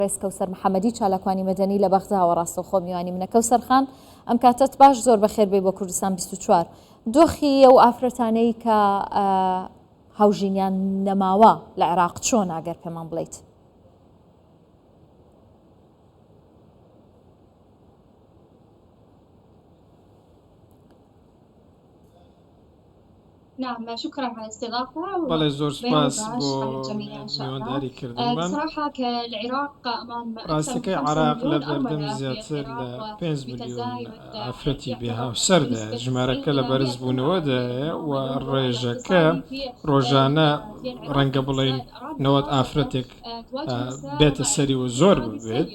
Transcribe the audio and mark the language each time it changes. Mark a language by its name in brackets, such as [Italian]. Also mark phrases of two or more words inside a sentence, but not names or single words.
[Central Kurdish] ڕێز کەوسەر محەممەدی چالاکوانی مەدەنی لە بەغداوە ڕاستەوخۆ میوانی منە کەوسەر خان ئەم کاتت باش زۆر بەخێر بێ بۆ کوردستان 24 دۆخی ئەو ئافرەتانەی کە هاوژینیان نەماوە لە عێراق چۆن ئاگەر پێمان بڵێیت؟ [Arabic] نعم شكرا على الاستضافة. [Central Kurdish] بەڵێ زۆر سپاس بۆ میوانداریکردنمان. [Arabic] بصراحة كالعراق أمام [Central Kurdish] ڕاستەکەی عراق لە بەردەم زیاتر لە 5 ملیۆن ئافرەتی بێهاوسەردە ژمارەکە لە بەرزبوونەوەدایە و ڕێژەکە ڕۆژانە ڕەنگە بڵین 90 ئافرەتێک بێتە سەری و زۆر ببێت.